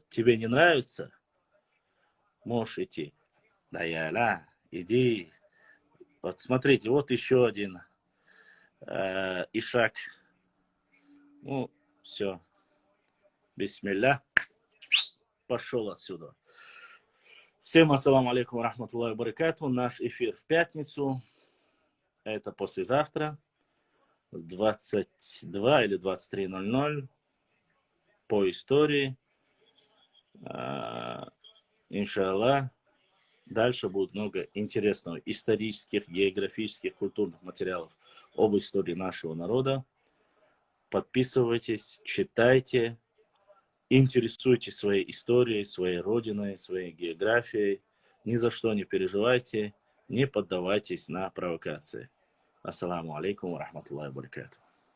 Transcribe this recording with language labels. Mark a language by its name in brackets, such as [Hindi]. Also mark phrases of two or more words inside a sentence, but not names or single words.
[Russian] Тебе не нравится? Можешь идти. Да я иди. Вот смотрите, вот еще один ишак. Ну, все. Бисмилля. Пошел отсюда. Всем [Arabic] السلام عليكم رحمة الله بركاته. [Russian] Наш эфир в пятницу. Это послезавтра. 22 или 23:00 по истории. Иншаллах. Дальше будет много интересного исторических, географических, культурных материалов об истории нашего народа. Подписывайтесь, читайте, интересуйтесь своей историей, своей родиной, своей географией. Ни за что не переживайте, не поддавайтесь на провокации. [Arabic] السلام عليكم ورحمة الله وبركاته.